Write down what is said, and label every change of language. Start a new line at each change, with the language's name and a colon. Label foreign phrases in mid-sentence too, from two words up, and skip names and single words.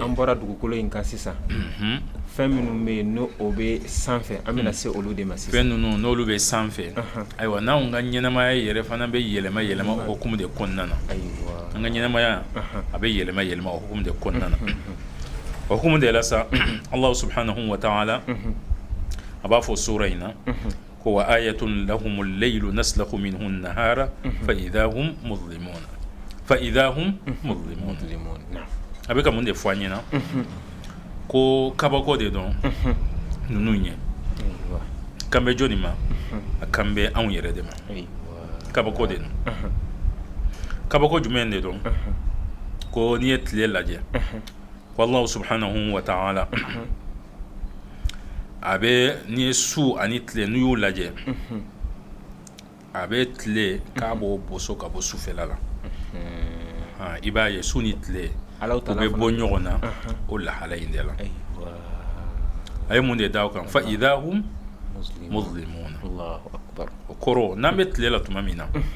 Bambara: an bɔra dugukolo in kan sisan fɛn minnu bɛ yen n'o o bɛ sanfɛ an bɛna se olu de ma sisan fɛn ninnu n'olu bɛ sanfɛ ayiwa n'anw ka ɲɛnamaya yɛrɛ fana bɛ yɛlɛma yɛlɛma o hukumu de kɔnɔna na an ka ɲɛnamaya a bɛ yɛlɛma yɛlɛma o hukumu de kɔnɔna na o hukumu de la sa
Arabic: الله سبحانه وتعالى
Bambara: a b'a fɔ sura in na ko
Arabic: وآية لهم الليل نسلخ منه النهار فإذا هم مظلمون
Bambara: a bɛ ka mun de fɔ an ɲɛna ko kabako de dɔn ninnu ɲɛ kan bɛ jɔnni ma a kan bɛ anw yɛrɛ de ma kabako de don kabako jumɛn de dɔn ko n'i ye tile lajɛ ko
Arabic: الله سبحانه وتعالى
Bambara: a bɛ n'i ye su ani tile n'u y'u lajɛ a bɛ tile k'a b'o boso ka bɔ sufɛla la i b'a ye su ni tile u bɛ bɔ ɲɔgɔn na o lahala in de la a ye mun de da o kan
Arabic: فإذا هم مظلمون
Bambara: o kɔrɔ n'an bɛ tile la tuma min na